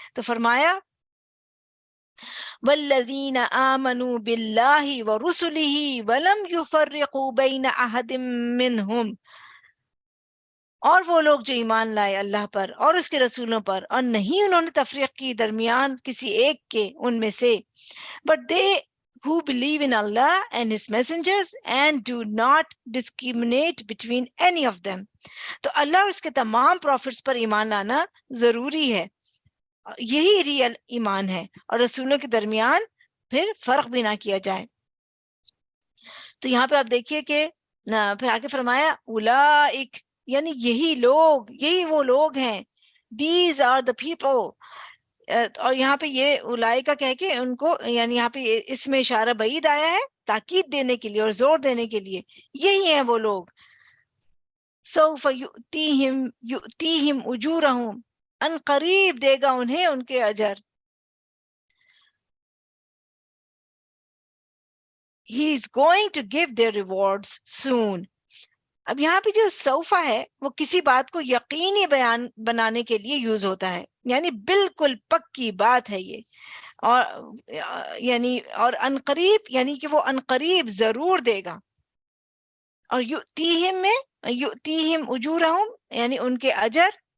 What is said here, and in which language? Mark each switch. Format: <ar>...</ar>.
<ur>تو فرمایا</ur> <ar>والذین آمنوا باللہ ورسلہ ولم یفرقوا بین احد منہم،</ar> <ur>اور وہ لوگ جو ایمان لائے اللہ پر اور اس کے رسولوں پر، اور نہیں انہوں نے تفریق کی درمیان کسی ایک کے ان میں سے.</ur> <en>But they who believe in Allah and His messengers and do not discriminate between any of them.</en> <ur>تو اللہ اور اس کے تمام پروفٹس پر ایمان لانا ضروری ہے، یہی ریئل ایمان ہے، اور رسولوں کے درمیان پھر فرق بھی نہ کیا جائے. تو یہاں پہ آپ دیکھیے کہ پھر آگے فرمایا اولئک، یعنی یہی لوگ، یہی وہ لوگ ہیں.</ur> <en>These are the people.</en> <ur>اور یہاں پہ یہ اولائے کا کہہ کے ان کو، یعنی یہاں پہ اس میں اشارہ بعید آیا ہے تاکید دینے کے لیے اور زور دینے کے لیے. یہی ہیں وہ لوگ.</ur> <ar>سوف یؤتیہم اجورہم،</ar> <ur>ان قریب دے گا انہیں ان کے اجر.</ur> <en>He is going to give their rewards soon.</en> <ur>اب یہاں پہ جو سوفا ہے وہ کسی بات کو یقینی بیان بنانے کے لیے یوز ہوتا ہے، یعنی بالکل پکی بات ہے یہ. اور یعنی اور انقریب، یعنی کہ وہ انقریب ضرور دے گا. اور یؤتیہم میں یؤتیہم اجورہم یعنی ان کے اجر.</ur>